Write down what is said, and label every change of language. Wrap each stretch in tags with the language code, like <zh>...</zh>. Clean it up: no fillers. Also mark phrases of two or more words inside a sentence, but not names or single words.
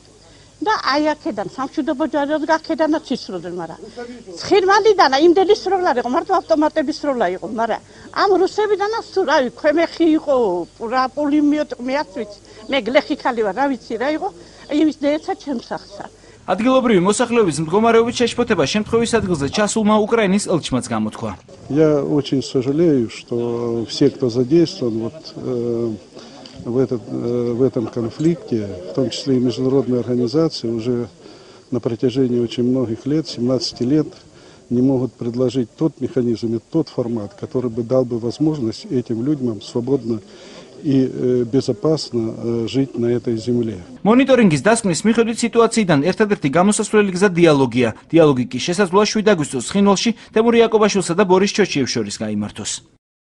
<ka>და აი აქედან სამშვიდობო ჯარებს გაქედანაც ისროდნენ, მაგრამ ცხინვალიდან იმდენი სროლა იყო, მარტო ავტომატების სროლა იყო, მაგრამ ამ რუსებიდანაც თუ რავი, ქვემეხი იყო, პულიმეტი მეც ვიცი, მე გლეხი ხალი ვარ, რა ვიცი რა იყო, იმის დაეცა ჩემს სახსა. ადგილობრივი მოსახლეობის მდგომარეობით შეშფოთება შემთხვევის ადგილზე ჩასულმა უკრაინის ელჩმაც გამოთქვა.</ka> <ru>Я очень сожалею, что все, кто задействован в этом конфликте, в том числе и международные организации, уже на протяжении очень многих лет, 17 лет, не могут предложить тот механизм и тот формат, который бы дал бы возможность этим людям свободно и безопасно жить на этой земле.</ru> <ka>Მონიტორინგის დასკვნის მიხედვით სიტუაციიდან ერთადერთი გამოსასვლელი გზა დიალოგია. დიალოგი კი შესაძლოა 7 აგვისტოს ცხინვალში თემურ იაკობაშვილსა და ბორის ჩოჩიევს შორის გაიმართოს.</ka>